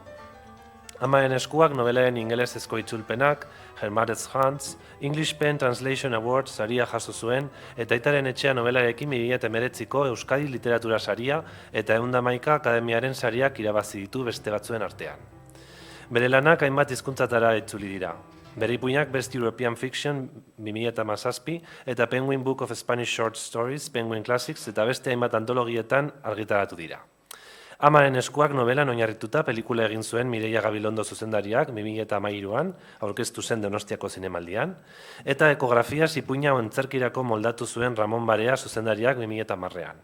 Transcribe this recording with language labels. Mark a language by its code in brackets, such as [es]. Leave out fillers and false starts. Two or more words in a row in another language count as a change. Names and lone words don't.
[eu] Amaren eskuak novelaren ingelesezko itzulpenak, Hermarez Hans, English Pen Translation Award saria jaso zuen, eta Aitaren etxea novelarekin 2019ko Euskadi Literatura saria eta 111 Akademiaren sariak irabazi ditu beste batzuen artean. Bere lanak hainbat hizkuntzatara itzuli dira. Bere ipuinak Best European Fiction 2017 eta Penguin Book of Spanish Short Stories, Penguin Classics eta beste hainbat antologietan argitaratu dira. Amaren eskuak novelan oinarrituta pelikula egin zuen Mireia Gabilondo zuzendariak 2013an, aurkeztu zen Donostiako zinemaldian, eta ekografiaz ipuina antzerkirako moldatu zuen Ramon Barea zuzendariak 2010an.